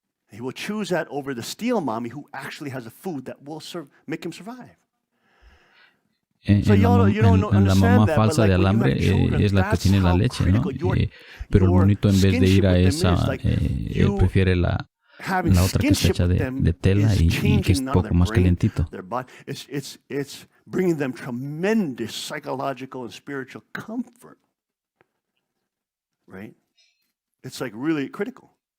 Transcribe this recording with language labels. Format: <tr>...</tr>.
<en>He will choose that over the steel mommy who actually has a food that will make him survive.</en> <es>En la mamá falsa de alambre es la que tiene la leche, ¿no? Pero el monito, en vez de ir a esa, prefiere la otra que está hecha de tela y que es poco más calientito.</es> <en>It's bringing them tremendous psychological and spiritual comfort, right? It's like really critical.</en>